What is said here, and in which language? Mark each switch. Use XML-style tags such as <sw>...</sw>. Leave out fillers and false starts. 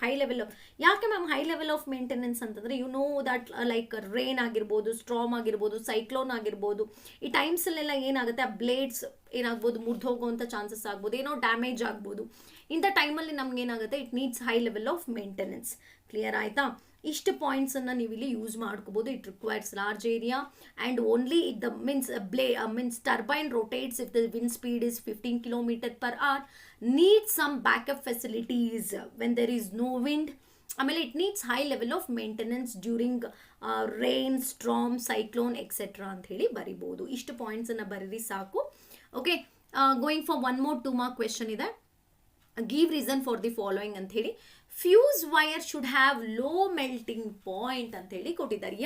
<kn>High level of, ಯಾಕೆ ma'am high level of maintenance ಅಂತಂದರೆ you know that like rain ಆಗಿರ್ಬೋದು, ಸ್ಟ್ರಾಮ್ ಆಗಿರ್ಬೋದು, cyclone ಆಗಿರ್ಬೋದು, ಈ ಟೈಮ್ಸಲ್ಲೆಲ್ಲ ಏನಾಗುತ್ತೆ, ಆ ಬ್ಲೇಡ್ಸ್ ಏನಾಗ್ಬೋದು, ಮುರಿದು ಹೋಗುವಂಥ ಚಾನ್ಸಸ್ ಆಗ್ಬೋದು, ಏನೋ ಡ್ಯಾಮೇಜ್ ಆಗ್ಬೋದು. ಇಂಥ ಟೈಮಲ್ಲಿ ನಮ್ಗೆ ಏನಾಗುತ್ತೆ,</kn> <en>It needs high level of maintenance. Clear ಆಯಿತಾ?</en> <kn>ಇಷ್ಟು ಪಾಯಿಂಟ್ಸನ್ನು ನೀವು ಇಲ್ಲಿ ಯೂಸ್ ಮಾಡ್ಕೋಬೋದು.</kn> <en>It requires large area and only it the means turbine rotates if the wind speed is 15 km/h, needs some backup facilities when there is no wind. ಆಮೇಲೆ it needs high level of maintenance during rain, storm, cyclone etcetera</en> <kn>ಅಂತ ಹೇಳಿ ಬರಿಬೋದು. ಇಷ್ಟು ಪಾಯಿಂಟ್ಸನ್ನು ಬರೀರಿ ಸಾಕು. Okay, going for 1 more 2 mark question ಇದೆ.</kn> <en>Give reason for the following ಅಂತ ಹೇಳಿ. Fuse wire should have low melting point</en> <kn>ಅಂತ ಹೇಳಿ ಕೊಟ್ಟಿದ್ದಾರೆ.</kn>